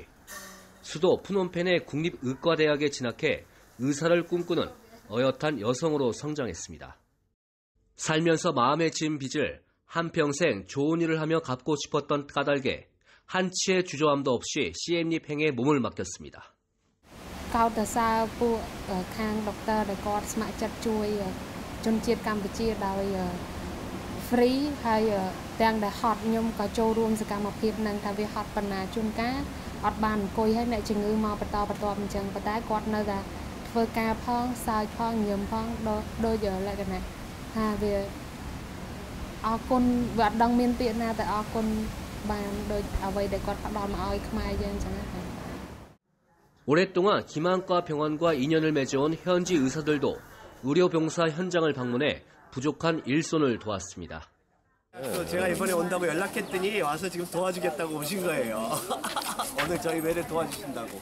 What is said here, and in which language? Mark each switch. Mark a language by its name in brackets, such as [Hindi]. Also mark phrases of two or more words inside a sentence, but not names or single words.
[Korean] 수도 푸놈펜의 국립의과대학에 진학해 의사를 꿈꾸는 어엿한 여성으로 성장했습니다. 살면서 마음에 진 빚을 한평생 좋은 일을 하며 갚고 싶었던 까닭에 한치의 주저함도 없이 시엠립 행에 몸을 맡겼습니다. [Khmer] free ហើយទាំងដែលហត់ខ្ញុំក៏ចូលរួមសកម្មភាពនឹងថាវាហត់ប៉ុណ្ណាជួនកាលអត់បានអង្គុយហើយអ្នកជំងឺមកបន្តបន្ទាប់អញ្ចឹងប៉ុន្តែគាត់នៅតែធ្វើការផងសើចផងញឹមផងដូចលក្ខណៈថាវាអរគុណវាអត់ដឹងមានពាក្យណាតែអរគុណបានដូចអ្វីដែលគាត់ផ្ដល់មកឲ្យខ្មែរយើងអញ្ចឹងណា [Korean] 오랫동안 김안과 병원과 인연을 맺어온 현지 의사들도 의료봉사 현장을 방문해 부족한 일손을 도왔습니다. 제가 이번에 온다고 연락했더니 와서 지금 도와주겠다고 오신 거예요. 오늘 저희 매를 도와주신다고.